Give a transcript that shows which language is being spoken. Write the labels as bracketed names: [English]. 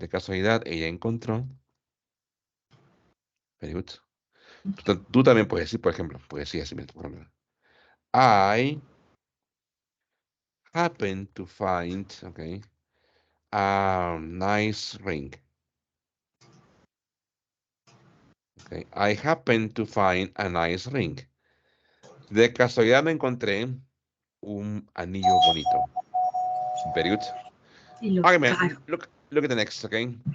[Spanish] De casualidad, ella encontró. [English] Very good. [Spanish] Tú también puedes decir, por ejemplo, puedes decir así, mira, por ejemplo. [English] I happened to find, okay, a nice ring. Okay, I happened to find a nice ring. [Spanish] De casualidad me encontré un anillo bonito. [English] Very good. Okay, man, look at the next, okay?